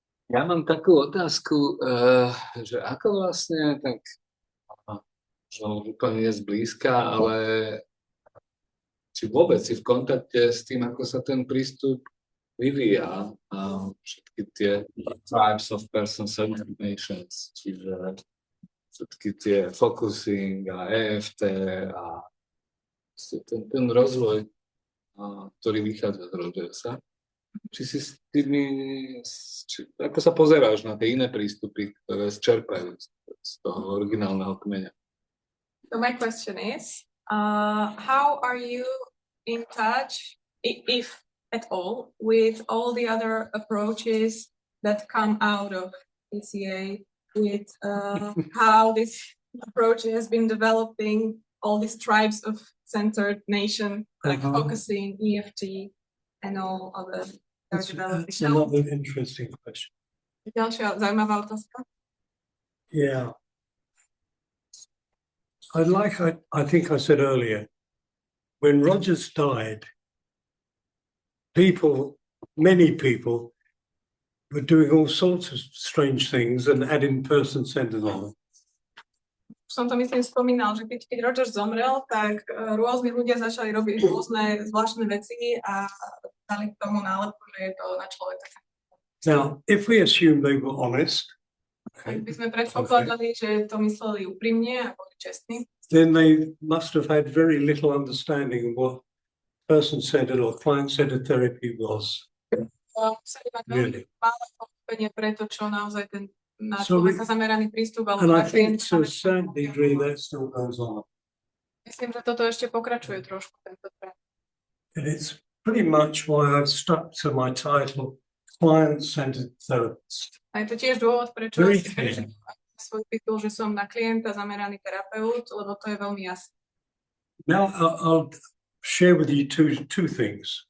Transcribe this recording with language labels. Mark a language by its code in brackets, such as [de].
[sk] Ja mám takú otázku, že ako vlastne, tak že úplne je zblízka, ale či vôbec si v kontakte s tým, ako sa ten prístup vyvíja, všetky tie [en] types of person-centered nations, [sk] čiže všetky tie focusing a EFT a ten rozvoj, ktorý vychádza z Rogersa. Či si s tými, ako sa pozeráš na tie iné prístupy, ktoré čerpajú z toho originálneho kmeňa? [en] So my question is, how are you in touch, if at all, with all the other approaches that come out of PCA, with how this approach has been developing, all these tribes of centered nation, like focusing, EFT, and all other developing. That's another interesting question. [sk] Ďalšia zaujímavá otázka. [en] Yeah. I think I said earlier, when Rogers died, many people were doing all sorts of strange things and adding person-centered on it. [sk] Som to myslím spomínal, že keď Rogers zomrel, tak rôzni ľudia začali robiť rôzne zvláštne veci a dali k tomu nálepku, že je to na človeka. [en] Now, if we assume they were honest, [sk] by sme predpokladali, že to mysleli úprimne a boli čestní, [en] then they must have had very little understanding of what person-centered or client-centered therapy was. [sk] Museli mať veľmi málo pochopenie pre to, čo naozaj ten na človeka zameraný prístup, ale [en] and I think to a certain degree that still goes on. [sk] Myslím, že toto ešte pokračuje trošku, tento trend. [en] And it's pretty much why I've stuck to my title, client-centered therapist. [sk] A je to tiež dôvod, prečo si svoj titul, že som na klienta zameraný terapeut, lebo to je veľmi jasné. [en] Now I'll share with you two things.